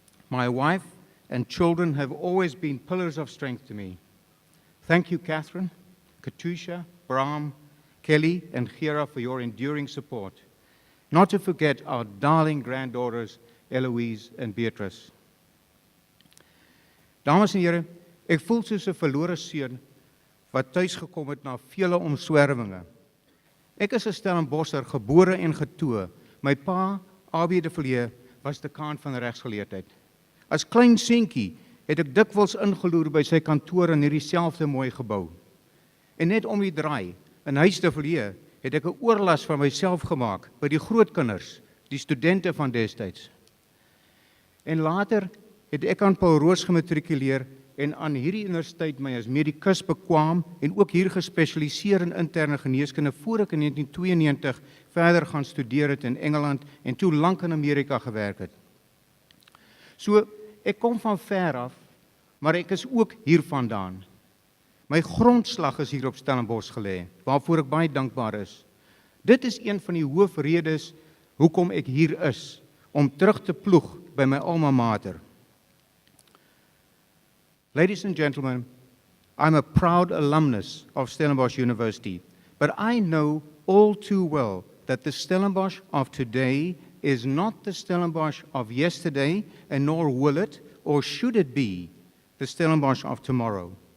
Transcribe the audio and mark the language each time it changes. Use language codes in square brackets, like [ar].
[en] My wife and children have always been pillars of strength to me. Thank you, Catherine, Katusha, Bram, Kelly, and Gira for your enduring support. Not to forget our darling granddaughters, Eloise and Beatrice. [af] Dames en heren, ek voel soos 'n verlore seun wat thuis gekom het na vele omswervinge. Ek is 'n Stellenbosser, gebore en getoe. My pa, AB de Villiers, was dekaan van regsgeleerdheid. As klein seentjie het ek dikwels ingeloer by sy kantoor in hierdie selfde mooi gebou. En net om die draai, in Huis de Villiers, het ek 'n oorlas van myself gemaak by die grootkinders, die studente van destyds. En later het ek aan Paul Roos gematrikuleer en aan hierdie universiteit my as medikus bekwaam en ook hier gespesialiseer in interne geneeskunde voor ek in 1992 verder gaan studeer het in Engeland en toe lank in Amerika gewerk het. So, ek kom van ver af, maar ek is ook hier vandaan. My grondslag is hier op Stellenbosch gelê, waarvoor ek baie dankbaar is. Dit is een van die hoofredes hoekom ek hier is, om terug te ploeg by my alma mater. [en] Ladies and gentlemen, I'm a proud alumnus of Stellenbosch University, but I know all too well that the Stellenbosch of today is not the Stellenbosch of yesterday, and nor will it, or should it be, the Stellenbosch of tomorrow.